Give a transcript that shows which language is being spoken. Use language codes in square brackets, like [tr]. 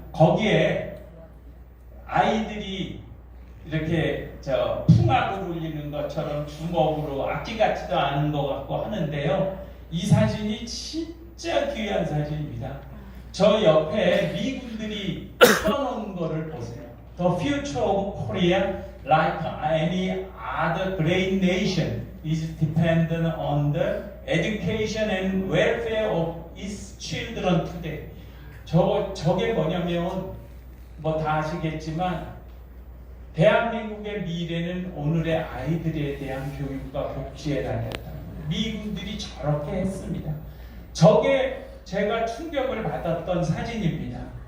[ko] 거기에 아이들이 이렇게 풍악을 울리는 것처럼 주먹으로 악기 같지도 않은 것 같고 하는데요. 이 사진이 진짜 귀한 사진입니다. 저 옆에 미군들이 써놓은 거를 보세요. [en] The future of Korea, like any other great nation, is dependent on the education and welfare of its children today. [ko] 저게 뭐냐면 뭐 다 아시겠지만 대한민국의 미래는 오늘의 아이들에 대한 교육과 복지에 달렸다. 미군들이 저렇게 했습니다. 저게 제가 충격을 받았던 사진입니다.